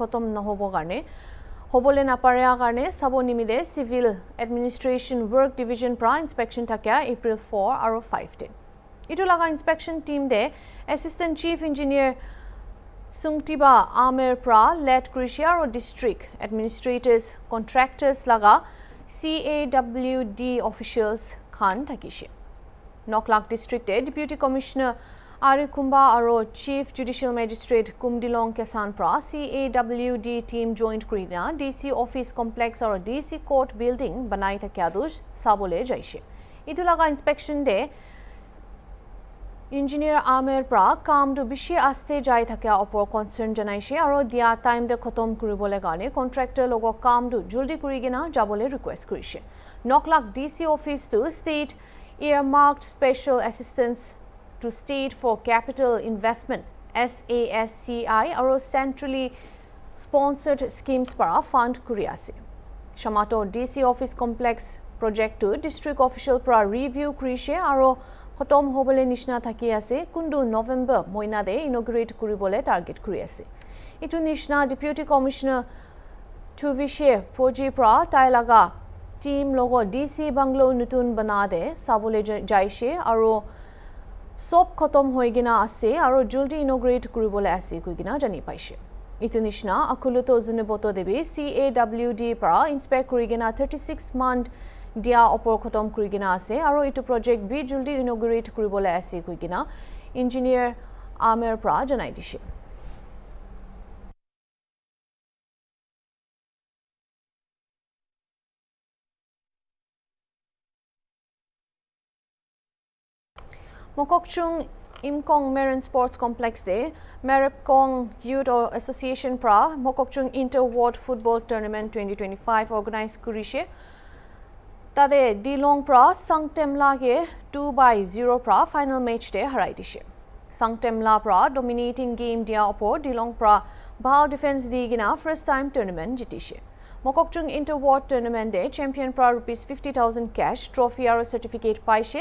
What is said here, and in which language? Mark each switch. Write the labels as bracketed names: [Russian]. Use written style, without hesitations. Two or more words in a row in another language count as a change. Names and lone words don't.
[Naga Pidgin] khotom nahobo garne hobole na pareya garne sabo nimide [English] civil administration work division [Naga Pidgin] pra inspection thakya April 4 aro 5 te itu laga [English] inspection team [Naga Pidgin] de [English] assistant chief engineer [Naga Pidgin] Sungtiba Amer pra led Krishia aro [English] district administrators contractors [Naga Pidgin] laga [English] CAWD officials [Naga Pidgin] khan thakishe Noklak District [English] Deputy Commissioner [Naga Pidgin] Ari Kumba aro [English] Chief Judicial Magistrate [Naga Pidgin] Kumdilong Kesan pra [English] CAWD team joined [Naga Pidgin] Krina DC Office Complex aro DC Court Building banai thakyadush sabole jaishe itu laga inspection de Engineer Amer pra kam do bishi aste jai thakya opor concern janaishe aro dia time de khotom kuribole gane contractor logo kam do juldi kurigina jabole request kurishe Noklak DC Office [English] to state earmarked special assistance to state for capital investment SASCI [Naga Pidgin] aro [English] centrally sponsored schemes [Naga Pidgin] para fund kuriase Shamato [English] DC office complex project [Naga Pidgin] to [English] district official [Naga Pidgin] para review kurise aro khotom hobole nishna thaki ase kundu November moina de inaugurate kuribole target kuriase itu nishna deputy commissioner Tuvishe Poji pra tai laga team logo DC Banglo nutun bana de sabole jaishe aro sob khotom hoigina ase aro juldi inaugurate kuribole ase koigina jani paise itu nishna akuluto juneboto debi CAWD pra inspect kurigina 36 month dia opor khotom kurigina ase aro itu project bi juldi inaugurate kuribole ase koigina engineer Amer pra janai dishe Mokokchung Imkong Marine Sports Complex de Meripkong Youth Association pra Mokokchung Inter-Ward Football Tournament 2025 organized kurishe tade Dilong pra Sangtemla ke 2-0 pra [English] final match [Naga Pidgin] de harai dishe Sangtemla pra [English] dominating game [Naga Pidgin] dia opor Dilong pra bhal defense digina [English] first time tournament [Naga Pidgin] jitishe Mokokchung Inter-Ward Tournament de champion pra rupees 50,000 cash, trophy aro certificate paishe.